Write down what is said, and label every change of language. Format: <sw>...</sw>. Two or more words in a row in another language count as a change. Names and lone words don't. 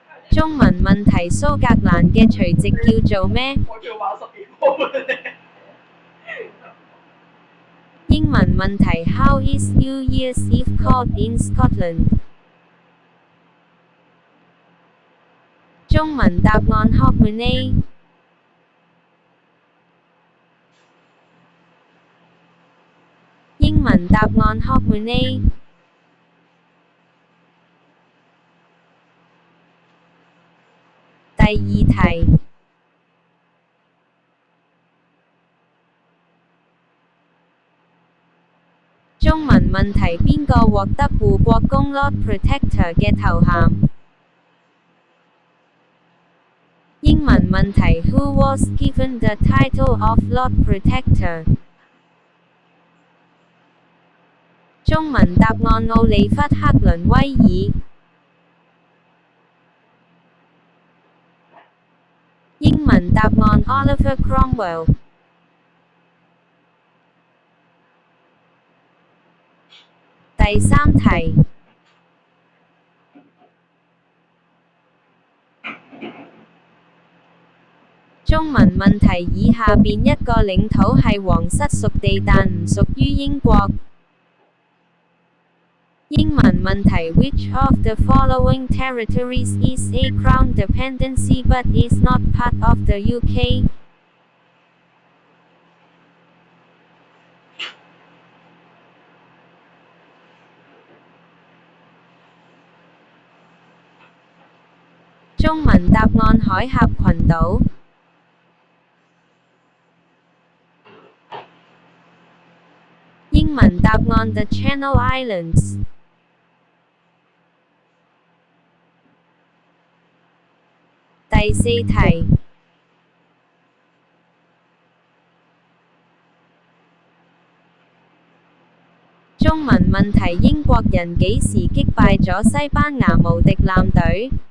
<yue>中文問題蘇格蘭嘅除夕叫做咩？我叫玩12號咧。英文問題</yue> <en>How is New Year's Eve called in Scotland？</en> <yue>中文答案 Hogmanay。英文答案 Hogmanay。第二題。中文問題邊個獲得護國公</yue> <en>Lord Protector</en> <yue>嘅頭銜？英文問題</yue> <en>Who was given the title of Lord Protector？</en> <yue>中文答案奧利弗·克倫威爾。英文答案 Oliver Cromwell。第三題。中文問題以下邊一個領土係皇室屬地但唔屬於英國？英文問題</yue> <en>Which of the following territories is a crown dependency but is not part of the UK？</en> <yue>中文答案海峽群島。英文答案 The Channel Islands。第四題。中文問題英國人幾時擊敗咗西班牙無敵艦隊？</yue>